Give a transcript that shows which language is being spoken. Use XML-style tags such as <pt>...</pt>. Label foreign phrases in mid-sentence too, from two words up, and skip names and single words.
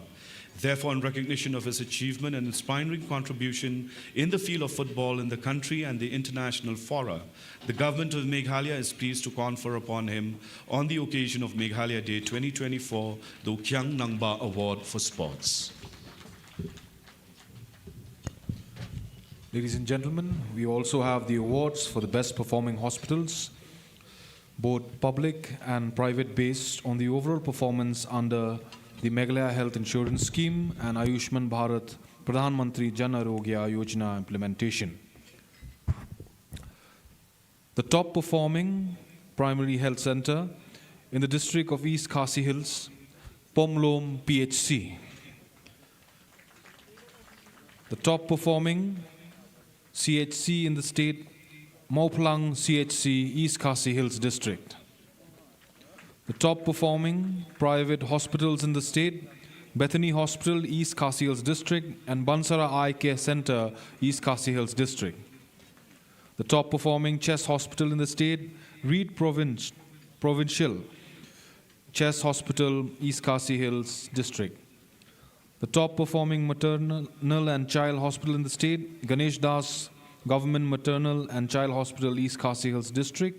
<en>Therefore, in recognition of his achievement and inspiring contribution in the field of football in the country and the international fora, the government of Meghalaya is pleased to confer upon him, on the occasion of Meghalaya Day 2024, the Ukyang Nangba Award for Sports. Ladies and gentlemen, we also have the awards for the best performing hospitals, both public and private, based on the overall performance under the Meghalaya Health Insurance Scheme and Ayushman Bharat Pradhan Mantri Jan Arogya Yojana implementation. The top performing primary health center in the district of East Khasi Hills, POLO PHC. The top performing CHC in the state, Mauplang CHC, East Khasi Hills district. The top performing private hospitals in the state, Bethany Hospital, East Khasi Hills district, and Bansara Eye Care Center, East Khasi Hills district. The top performing chest hospital in the state, Reed Provincial Chest Hospital, East Khasi Hills district. The top performing maternal and child hospital in the state, Ganesh Das Government Maternal and Child Hospital, East Khasi Hills district.</en>